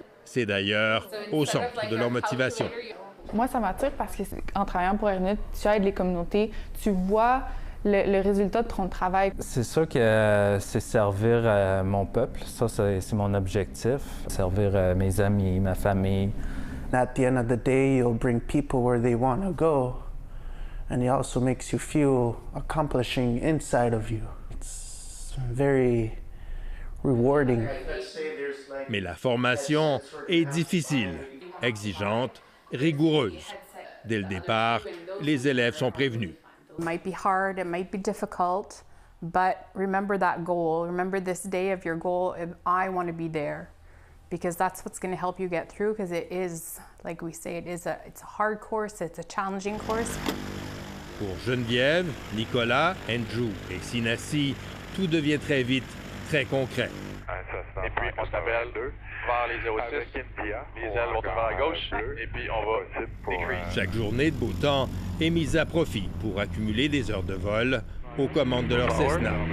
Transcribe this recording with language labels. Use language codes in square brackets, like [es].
[fr] C'est d'ailleurs au centre de leur motivation. Moi, ça m'attire parce qu'en travaillant pour Air Inuit, tu aides les communautés, tu vois le résultat de ton travail. C'est sûr que c'est servir mon peuple. Ça, c'est mon objectif. Servir mes amis, ma famille. [en] At the end of the day, you'll bring people where they want to go. And it also makes you feel accomplishing inside of you. It's very rewarding. [fr] Mais la formation est difficile, exigeante, rigoureuse. Dès le départ, les élèves sont prévenus. [en] It might be hard, it might be difficult, but remember that goal. Remember this day of your goal. I want to be there, because that's what's going to help you get through. Because it is, like we say, it's a hard course. It's a challenging course. [fr] Pour Geneviève, Nicolas, Andrew et Sinassi, tout devient très vite très concret. Et puis on s'appelle vers les 06, les ailes vont vers la gauche, et puis on va décrease. Chaque journée de beau temps est mise à profit pour accumuler des heures de vol aux commandes de leur Cessna.